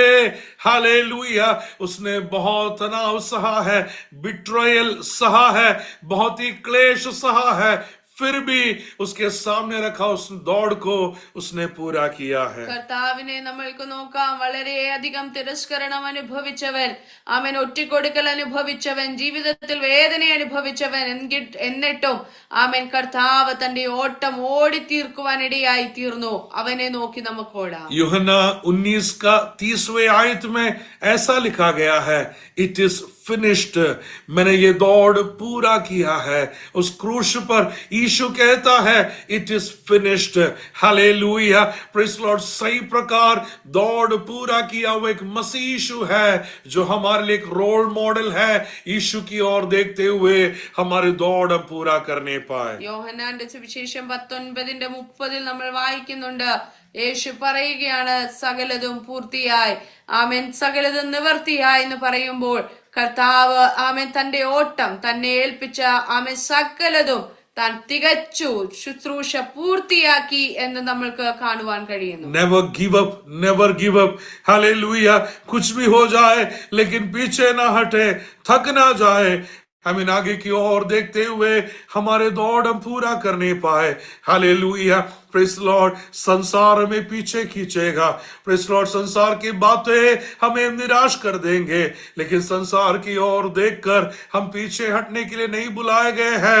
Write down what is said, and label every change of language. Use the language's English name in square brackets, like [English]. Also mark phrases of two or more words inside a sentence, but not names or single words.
[Hindi] हालेलुया, उसने बहुत तनाव सहा है, बिट्रायल सहा है, बहुत ही क्लेश सहा है, फिर भी उसके सामने रखा उस दौड़ को उसने पूरा किया है. [Malayalam] കർത്താവിനെ നമ്മൾക്ക് നോക്കാം. വളരെയധികം തിരസ്കരണം അനുഭവിച്ചവൻ, അവൻ ഒറ്റിക്കൊടുക്കൽ അനുഭവിച്ചവൻ, ജീവിതത്തിൽ വേദന അനുഭവിച്ചവൻ, എന്നിട്ടും അവൻ കർത്താവ് തന്റെ ഓട്ടം ഓടി തീർക്കുവാനിടയായി തീർന്നു. അവനെ നോക്കി നമുക്ക് ഓടാം. [Hindi] यूहन्ना 19 का 30वें आयत में ऐसा लिखा गया है, [English] It is finished. [Hindi] मैंने ये दौड़ पूरा किया है. उस क्रूस पर यीशु कहता है [English] It is finished. [Hindi] हालेलुया, [English] Praise Lord. [Hindi] सही प्रकार दौड़ पूरा किया हुआ एक मसीह यीशु है जो हमारे लिए एक [English] role model [Hindi] है. यीशु की ओर देखते हुए हमारे दौड़ हम पूरा करने पाए. [Malayalam] യോഹന്നാന്റെ സുവിശേഷം 19:30 നമ്മൾ വായിക്കുന്നുണ്ട്. യേശു പറയുകയാണ് സകലതും പൂർത്തിയായി, ആമേൻ, സകലതും നിവർത്തിയായി എന്ന് പറയുമ്പോൾ കർത്താവ് ആമേൻ തന്റെ ഓട്ടം തന്നെ ഏൽപ്പിച്ച ആമേൻ സകലതും താൻ തികച്ചു, ശുശ്രൂഷ പൂർത്തിയാക്കി എന്ന് നമ്മൾക്ക് കാണുവാൻ കഴിയുന്നു. [English] Never give up, never give up. [Hindi] हालेलुया, कुछ भी हो जाए लेकिन पीछे ना हटे, थक ना जाए. हमें आगे की ओर देखते हुए हमारे दौड़ हम पूरा करने पाए. हालेलुया, [English] Praise Lord. [Hindi] संसार में पीछे खींचेगा, [English] Praise Lord. [Hindi] संसार की बातें हमें निराश कर देंगे, लेकिन संसार की ओर देखकर हम पीछे हटने के लिए नहीं बुलाए गए हैं.